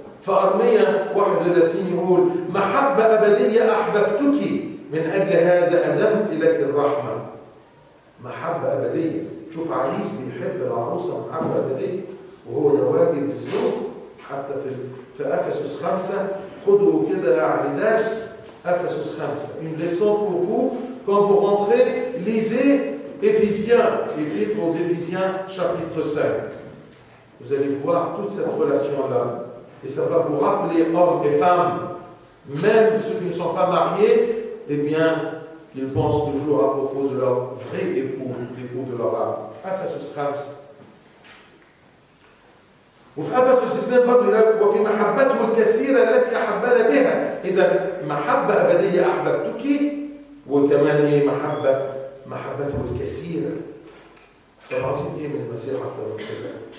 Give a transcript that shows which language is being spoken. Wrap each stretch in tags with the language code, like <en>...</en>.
<ar>فأرمية 31 يقول محبة أبدية أحببتك من أجل هذا أدمت لك الرحمة. محبة أبدية. شوف عريس بيحب العروسة محبة أبدية، وهو ده واجب الزوج. حتى في أفسس 5 خدوا كده يعني درس أفسس 5.</ar> <fr>Une leçon pour vous quand vous rentrez, lisez Éphésiens, l'épître aux Éphésiens chapitre 5. Vous allez voir toute cette relation-là. Et ça va vous rappeler, hommes et femmes, même ceux qui ne sont pas mariés, eh bien, ils pensent toujours à propos de leur vrai époux, l'époux de leur âme.</fr> <ar>أفسس 5. وفي أفسس 2 برضه وفي محبته الكثيرة التي أحبنا بها. إذا محبة أبدية أحببتك، وكمان إيه؟ محبته الكثيرة. طب عاوزين إيه من المسيح أكتر من كده؟</ar>